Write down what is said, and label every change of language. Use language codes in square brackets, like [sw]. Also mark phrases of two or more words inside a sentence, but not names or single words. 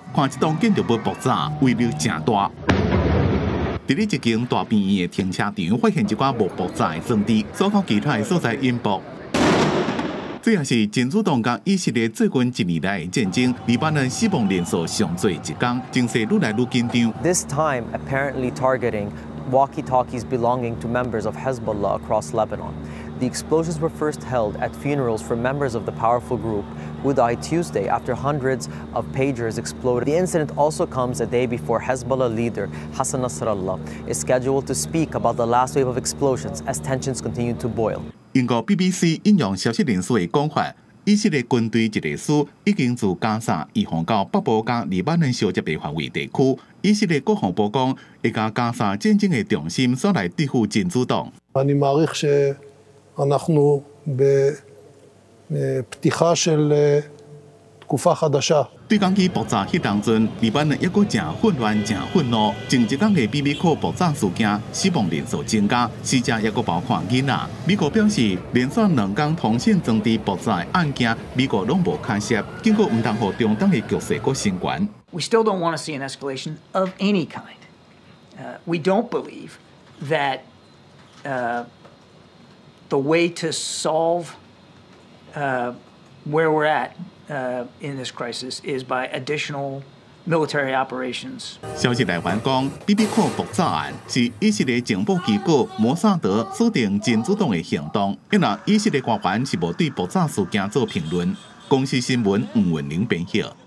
[nan] 看这栋建筑物爆炸威力真大。伫咧一间大病院的停车场，发现一寡无爆炸的装置，所靠其他的所在引爆。这也是真主党甲以色列最近1年来的战争，黎巴嫩死亡人数上最一天，情势愈来愈紧张。 [en] This time apparently targeting walkie-talkies belonging to members of Hezbollah across Lebanon. The explosions were first held at funerals for members of the powerful group who died Tuesday after hundreds of pagers exploded. The incident also comes a day before Hezbollah leader Hassan Nasrallah is scheduled to speak about the last wave of explosions as tensions continue to boil. [nan] 英国 BBC 引用消息人士的讲法，以色列军队一个师已经自加沙移防到北部甲黎巴嫩相接的范围地区。以色列国防部讲，会将加沙战争的重心所来对付真主党。 [he] אני מעריך שאנחנו בפתיחה של תקופה חדשה. [nan] 对讲机爆炸迄当阵，黎巴嫩抑阁正混乱、正愤怒。前一天的 BB 库爆炸事件，死亡人数增加，死者抑阁包括囡仔。美国表示，连续2天通信装置爆炸的案件，美国拢无干涉，警告唔通互中东的局势阁升悬。 [en] We still don't want to see an escalation of any kind. We don't believe that the way to solve where we're at in this crisis is by additional military operations. [nan] 消息来源讲 ，BB 库爆炸案是以色列情报机构摩萨德锁定真主党的行动，因为以色列官员是无对爆炸事件做评论。公司新闻黄文玲编写。